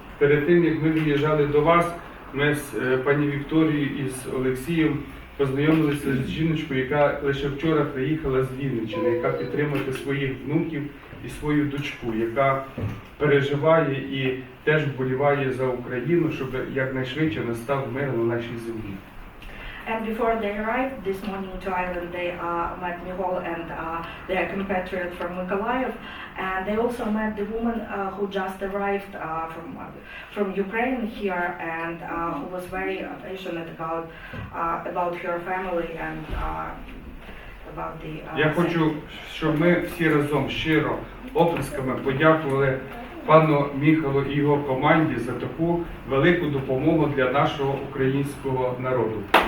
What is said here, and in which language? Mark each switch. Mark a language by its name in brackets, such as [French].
[Ukrainian] Перед тим, як ми виїжджали до вас, ми з пані Вікторією і з Олексієм познайомилися з жіночкою, яка лише вчора приїхала з Вінниччини, яка підтримує своїх внуків і свою дочку, яка переживає і теж вболіває за Україну, щоб якнайшвидше настав мир на нашій землі. [English] And before they arrived this morning to Ireland, they met Mihol and their compatriot from Mykolaiv, and they also met the woman who just arrived from Ukraine here, and who was very passionate about her family and about the. [Ukrainian] Я хочу, щоб ми всі разом щиро оплесками подякували пану Міхалу і його команді за таку велику допомогу для нашого українського народу.